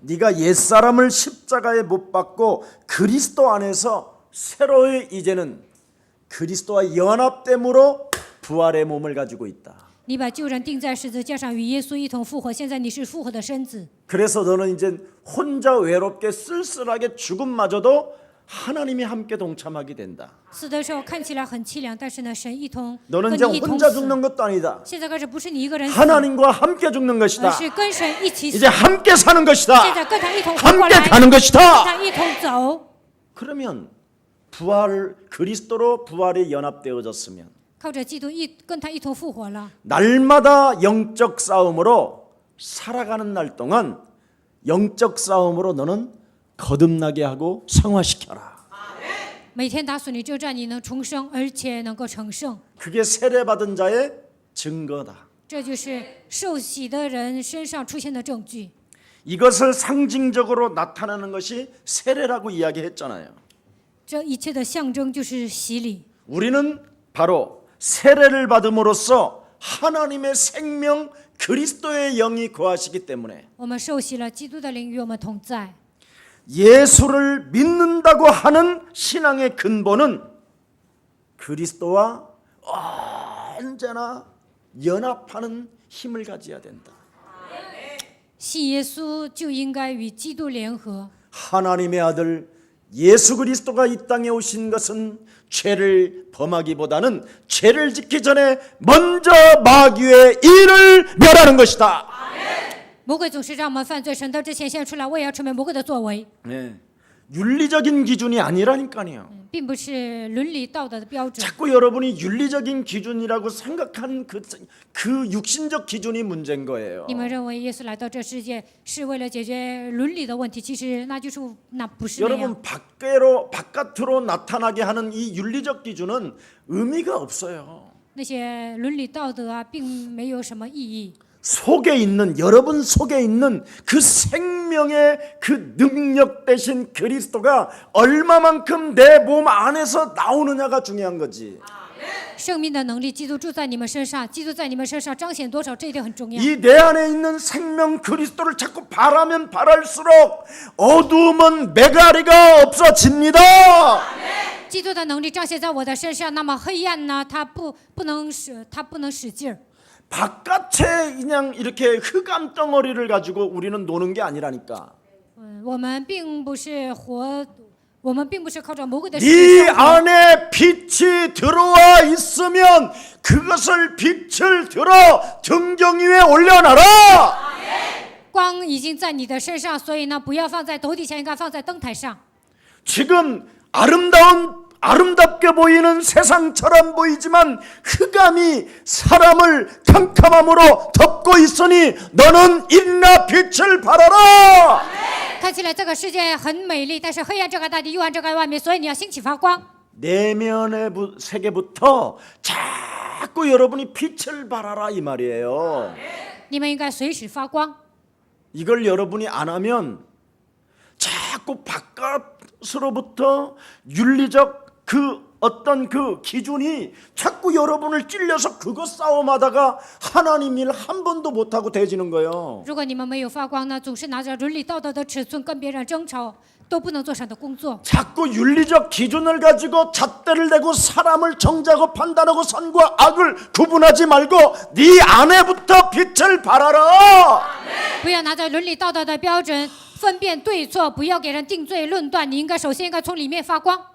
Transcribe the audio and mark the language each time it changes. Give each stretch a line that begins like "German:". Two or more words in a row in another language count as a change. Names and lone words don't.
Korean: 네가 옛사람을 십자가에 못 박고 그리스도 안에서 새로이 이제는 그리스도와 연합됨으로 부활의 몸을 가지고 있다.
Chinese: 你把旧人钉在十字架上，与耶稣一同复活。现在你是复活的身子，
Korean: 그래서 너는 이제 혼자 외롭게 쓸쓸하게 죽음마저도 하나님이 함께 동참하게 된다.
Chinese: 死的时候看起来很凄凉，但是呢，神一同
Korean: 너는
Chinese: 跟
Korean: 이제
Chinese: 你一同
Korean: 혼자
Chinese: 死。
Korean: 죽는 것도 아니다.
Chinese: 现在开始不是你一个人死，
Korean: 하나님과 함께 죽는
Chinese: 而
Korean: 것이다.
Chinese: 是跟神一起死。
Korean: 이제 함께 사는
Chinese: 现
Korean: 것이다.
Chinese: 在跟他一同活过
Korean: 함께
Chinese: 来，
Korean: 가는
Chinese: 跟
Korean: 것이다.
Chinese: 他一同走。
Korean: 그러면 부활 그리스도로 부활이 연합되어졌으면
Chinese: 靠着基督跟他一同复活了。
Korean: 날마다 영적 싸움으로 살아가는 날 동안 영적 싸움으로 너는 거듭나게 하고 성화시켜라.
Chinese: 每天打死你这战，你能重生，而且能够成圣。
Korean: 그게 세례받은 자의 증거다.
Chinese: 这就是受洗的人身上出现的证据。
Korean: 이것을 상징적으로 나타내는 것이 세례라고 이야기했잖아요.
Chinese: 这一切的象征就是洗礼。
Korean: 우리는 바로 세례를 받음으로써 하나님의 생명 그리스도의 영이 거하시기 때문에
Chinese: 我们受洗了，基督的灵与我们同在。
Korean: 예수를 믿는다고 하는 신앙의 근본은 그리스도와 언제나 연합하는 힘을 가져야 된다.
Chinese: 信耶稣就应该与基督联合。
Korean: 하나님의 아들 예수 그리스도가 이 땅에 오신 것은 죄를 범하기보다는 죄를 짓기 전에 먼저 마귀의 일을 멸하는 것이다.
Chinese: 魔鬼总是让我们犯罪，神到之前先出来，我也要成为魔鬼的作为，
Korean: 네. 윤리적인 기준이 아니라니까요.
Chinese: 并不是伦理道德的标准。
Korean: 자꾸 여러분이 윤리적인 기준이라고 생각한 그 육신적 기준이 문제인 거예요.
Chinese: 你们认为耶稣来到这世界是为了解决伦理的问题，其实那不是那样。
Korean: 여러분 바깥으로 나타나게 하는 이 윤리적 기준은 의미가 없어요.
Chinese: 那些伦理道德啊，并没有什么意义。
Korean: 속에 있는 여러분 속에 있는 그 생명의 그 능력 대신 그리스도가 얼마만큼 내 몸 안에서 나오느냐가 중요한 거지.
Chinese: 生命的能力，基督住在你们身上，基督在你们身上彰显多少，这一点很重要。
Korean: 이 내 안에 있는 생명 그리스도를 자꾸 바라면 바랄수록 어두움은 메가리가 없어집니다.
Chinese: 基督的能力彰显在我的身上，那么黑暗呢，它不能使劲儿。
Korean: 바깥에 그냥 이렇게 흑암 덩어리를 가지고 우리는 노는 게 아니라니까.
Chinese: 我们并不是靠着魔鬼的
Korean: 네 안에 빛이 들어와 있으면 그것을 빛을 들어 등경 위에 올려놔라.
Chinese: 光已经在你的身上，所以呢，不要放在头底下，应该放在灯台上。
Korean: 지금 아름답게 보이는 세상처럼 보이지만 흑암이 사람을 캄캄함으로 덮고 있으니 너는 일이나 빛을 발하라.
Chinese: 看起来这个世界很美丽，但是黑暗遮盖大地，幽暗遮盖外面，所以你要兴起发光。
Korean: 내면의 세계부터 자꾸 여러분이 빛을 발하라 이 말이에요.
Chinese: 你们应该随时发光。
Korean: 이걸 여러분이 안 하면 자꾸 바깥으로부터 윤리적 그 어떤 그 기준이 자꾸 여러분을 찔려서 그것 싸움하다가 하나님 일 한 번도 못하고 되지는 거예요.
Chinese: 如果你们没有发光呢，总是拿着伦理道德的尺寸跟别人争吵，都不能做上的工作。
Korean: 자꾸 윤리적 기준을 가지고 잣대를 대고 사람을 정죄하고 판단하고 선과 악을 구분하지 말고 네 안에부터 빛을 발하라.
Chinese: 不要拿着伦理道德的标准分辨对错，不要给人定罪论断，你首先应该从里面发光，